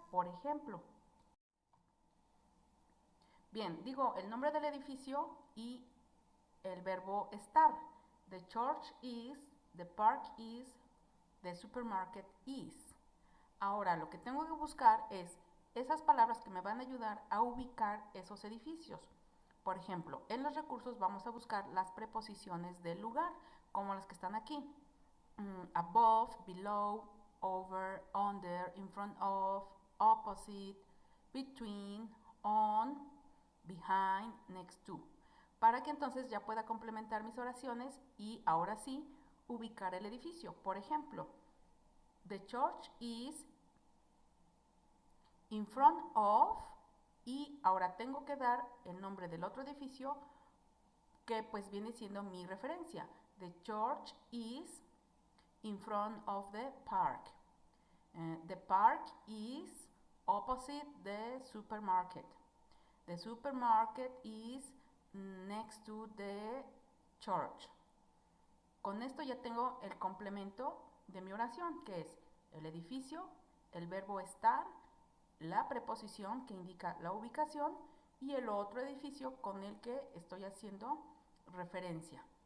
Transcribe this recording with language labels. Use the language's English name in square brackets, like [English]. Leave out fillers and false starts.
[Spanish] Por ejemplo, bien, digo el nombre del edificio y el verbo estar. [English] The church is, the park is, the supermarket is. [Spanish] Ahora lo que tengo que buscar es esas palabras que me van a ayudar a ubicar esos edificios. Por ejemplo, en los recursos vamos a buscar las preposiciones del lugar, como las que están aquí. [English] Above, below, over, under, in front of, opposite, between, on, behind, next to. [Spanish] Para que entonces ya pueda complementar mis oraciones y ahora sí ubicar el edificio. Por ejemplo, [English] the church is in front of, [Spanish] y ahora tengo que dar el nombre del otro edificio que pues viene siendo mi referencia. [English] The church is in front of the park. The park is opposite the supermarket. The supermarket is next to the church. [Spanish] Con esto ya tengo el complemento de mi oración, que es el edificio, el verbo estar, la preposición que indica la ubicación y el otro edificio con el que estoy haciendo referencia.